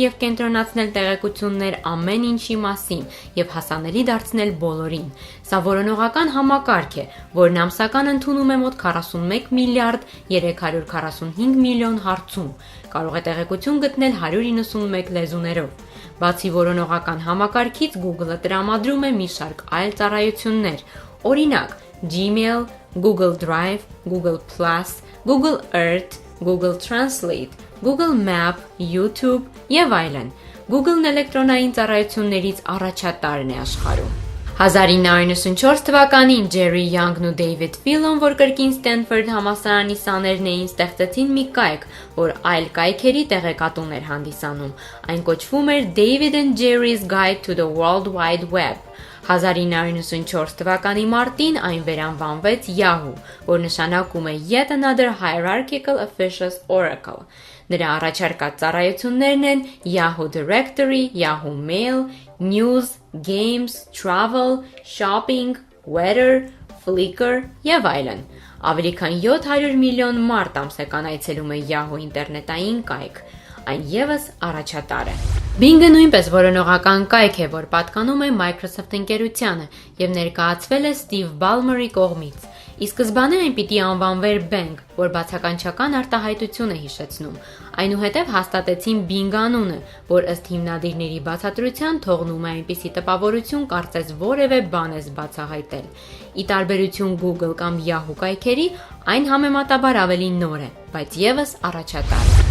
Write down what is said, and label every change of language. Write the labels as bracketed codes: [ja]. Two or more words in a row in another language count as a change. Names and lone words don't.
[hy] եւ կենտրոնացնել տեղեկություններ ամեն ինչի մասին եւ հասանելի դարձնել բոլորին։ Սա որոնողական համակարգ է, որն ամսական ընդունում է մոտ 41 միլիարդ 345 միլիոն հարցում։ Կարող է տեղեկություն գտնել 191 լեզուներով։ Բացի որոնողական համակարգից Google-ը տրամադրում է մի շարք այլ ծառայություններ, օրինակ Gmail, Google Drive, Google+, Google Earth, Google Translate, Google Map, YouTube եւ այլն։ Google-ն էլեկտրոնային ծառայություններից առաջատարն է աշխարհում։ 1994 թվականին Ջերի Յանգն ու Դեյվիդ Ֆիլոն, որ կրկին Ստենֆորդ համալսարանի սաներն էին, ստեղծեցին մի կայք, որ այլ կայքերի տեղեկատուն էր հանդիսանում։ Այն կոչվում էր David and Jerry's Guide to the World Wide Web։ 1994 թվականի մարտին այն վերանվանվեց Yahoo, որ նշանակում է [en] Yet Another Hierarchical Officious Oracle։ [hy] Նրա առաջարկած ծառայություններն են Yahoo Directory, Yahoo Mail, News, Games, Travel, Shopping, Weather, Flickr եւ այլն։ Ավելի քան 700 միլիոն մարդ ամսական այցելում է Yahoo ինտերնետային կայք։ Այն եւս առաջատար է։ Bing-ը նույնպես որոնողական կայք է, որ պատկանում է Microsoft ընկերությանը եւ ներկայացվել է Steve Ballmer-ի կողմից։ Ի սկզբանե այն պիտի անվանվեր Bang, որ բացականչական արտահայտություն է հիշեցնում։ Այնուհետև հաստատեցին Bing անունը, որ ըստ հիմնադիրների բացատրության թողնում է այնպիսի տպավորություն, կարծես որևէ բան ես բացահայտել։ Ի տարբերություն Google կամ Yahoo կայքերի, այն համեմատաբար ավելի նոր է, բայց եւս առաջատար։